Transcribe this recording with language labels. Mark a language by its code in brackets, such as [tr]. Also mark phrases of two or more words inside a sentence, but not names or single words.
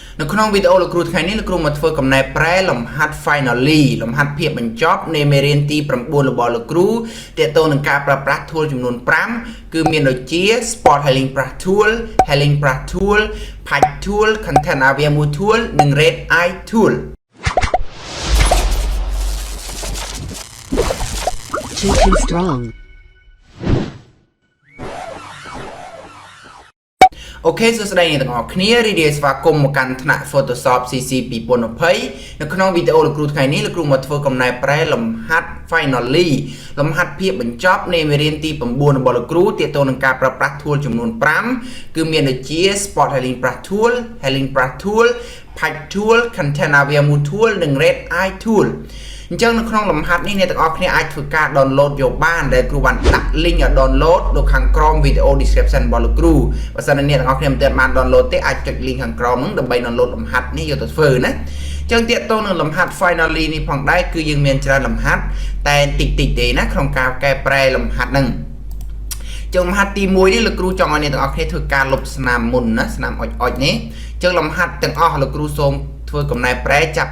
[km] នៅក្នុងវីដេអូលោកគ្រូថ្ងៃនេះលោកគ្រូមកធ្វើកំណែប្រែលំហាត់ finally លំហាត់ភាពបញ្ចប់នៃមេរៀនទី9របស់លោកគ្រូទាក់ទងនឹងការប្រើប្រាស់ tool ចំនួន5គឺមានដូចជា Spot Healing Brush Tool, Healing Brush Tool, Patch Tool, Content Aware Move Tool និង Red Eye Tool [en] Too strong. [km] អូខេសួស្តីអ្នកទាំងអស់គ្នារីករាយស្វាគមន៍មកកាន់ថ្នាក់ Photoshop CC 2020នៅក្នុងវីដេអូលោកគ្រូថ្ងៃនេះលោកគ្រូមក ធ្វើកំណែប្រែលំហាត់ finally លំហាត់ភាពបញ្ចប់នៃមេរៀនទី9របស់លោកគ្រូទាក់ទងនឹងការប្រើប្រាស់ tool ចំនួន5គឺមានដូចជា Spot Healing Brush Tool, Healing Brush Tool, Patch Tool, Content Aware Move Tool និង Red Eye Toolអញ្ចឹងនៅក្នុងលំហាត់នេះអ្នកទាំងអស់គ្នាអាចធ្វើការ download យកបានដែលគ្រូបានដាក់ link ឲ្យ download នៅខាងក្រោម [en] video description [km] របស់លោកគ្រូបើសិនអ្នកទាំងអស់ គ្នាមិនទាន់បាន download ទេអាចចុច link ខាងក្រោមហ្នឹងដើម្បី download លំហាត់នេះយកទៅធ្វើណាអញ្ចឹងទាក់ទងនឹងលំហាត់ finally នេះផងដែរគឺយើងមានច្រើនលំហាត់តែតិចទេណាក្នុងការកែប្រែលំហាត់ហ្នឹងចឹងលំហាត់ទី1នេះលោកគ្រូចង់ឲ្យអ្នកទាំងអស់គ្នាធ្វើការលុបស្នាមមុនណាស្នាមអុចនេះចឹងលំហាត់ទាំងអស់លោកគ្រូសូមធ្វើកំណែប្រែចាប់